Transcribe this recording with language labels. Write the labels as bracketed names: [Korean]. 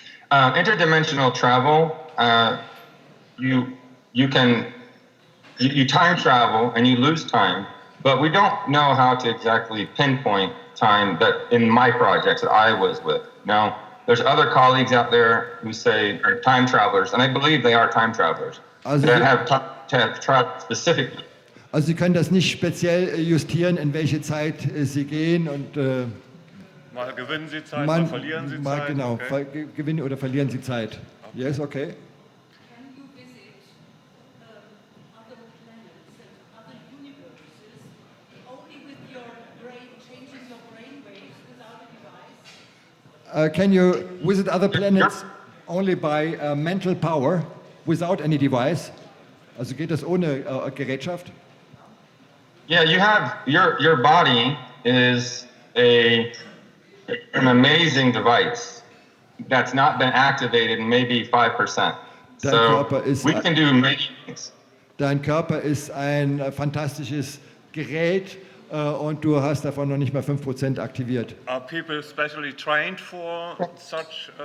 [English] Interdimensional travel, you time travel and you lose time, but we don't know how to exactly pinpoint time that in my projects that I was with. Now, there's other colleagues out there who say are time travelers, and I believe they are time travelers that have traveled specifically. [German] Also Sie können das nicht speziell justieren, in welche Zeit Sie gehen und mal gewinnen Sie Zeit, mal verlieren Sie Zeit. Genau, okay. Gewinnen oder verlieren Sie Zeit. [English] Yes, okay. Can you visit other planets and other universes only with your brain, changing your brain waves without a device? Can you visit other planets only by mental power, without any device? [German] Also geht das ohne Gerätschaft? [English] Yeah, you have your body is an amazing device that's not been activated in maybe 5%. So we can do many things. [German] Dein Körper ist ein fantastisches Gerät und du hast davon noch nicht mal 5% aktiviert. [English] Are people specially trained for such?